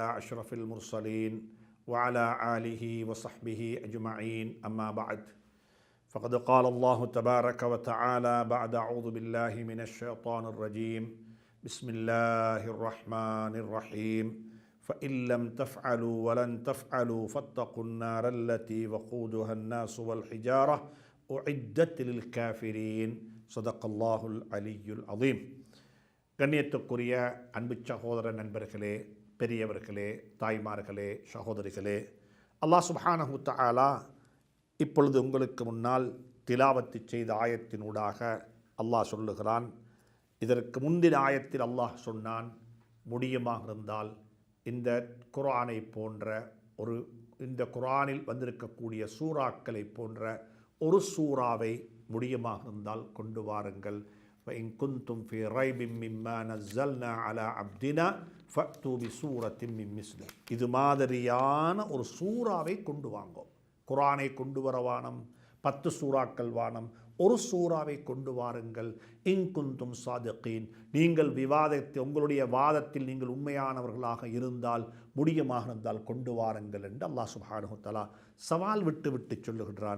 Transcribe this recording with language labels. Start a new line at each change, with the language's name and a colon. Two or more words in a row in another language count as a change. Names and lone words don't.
Arabic: أشرف المرسلين وعلى آله وصحبه أجمعين أما بعد فقد قال الله تبارك وتعالى بعد أعوذ بالله من الشيطان الرجيم بسم الله الرحمن الرحيم فإن لم تفعلوا ولن تفعلوا فاتقوا النار التي وقودها الناس والحجارة أعدت للكافرين صدق الله العلي العظيم.
Tamil: கண்ணியத்துக்குரிய அன்பு சகோதர நண்பர்களே, பெரியவர்களே, தாய்மார்களே, சகோதரிகளே,
Arabic: الله سبحانه تعالى
Tamil: இப்பொழுது உங்களுக்கு முன்னால் திலாவத்து செய்த ஆயத்தினூடாக அல்லாஹ் சொல்லுகிறான். இதற்கு முந்தின ஆயத்தில் அல்லாஹ் சொன்னான், முடியுமாக இருந்தால் இந்த குர்ஆனை போன்ற இந்த குர்ஆனில் வந்திருக்கக்கூடிய சூறாக்களை போன்ற ஒரு சூறாவை முடியுமாக இருந்தால் கொண்டு வாருங்கள்.
Arabic: فإن كنتم في ريب مما نزلنا على عبدنا فأتوا بسورة من مثله.
Tamil: இது மாதிரியான ஒரு சூறாவை கொண்டு வாங்கோம். குர்ஆனை கொண்டு வர வானம், 10 சூறாக்கள் வானம், ஒரு சூறாவை கொண்டு வாருங்கள்.
Arabic: إن كنتم صادقين,
Tamil: நீங்கள் உங்களுடைய வாதத்தில் நீங்கள் உண்மையானவர்களாக இருந்தால், முடியுமாக இருந்தால் கொண்டு வாருங்கள் என்று
Arabic: الله سبحانه و تعالى
Tamil: சவால் விட்டு சொல்லுகிறான்.